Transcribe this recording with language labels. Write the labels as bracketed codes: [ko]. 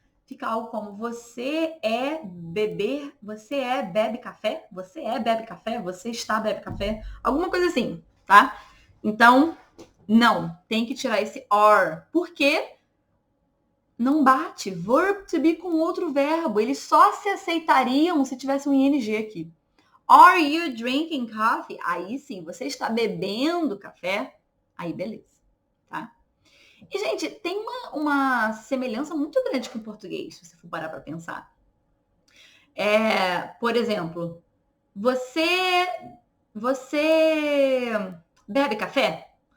[pt] Fica algo como você é beber, você é bebe café, você é bebe café, você está bebe café. Alguma coisa assim, tá? Então, não, tem que tirar esse are. Por quê? Não bate. Verb to be com outro verbo. Eles só se aceitariam se tivesse um ing aqui. [en] Are you drinking coffee? [pt] Aí sim, você está bebendo café? Aí beleza, tá? E, gente, tem uma semelhança muito grande com o português, se você for parar para pensar. Por exemplo, você bebe café?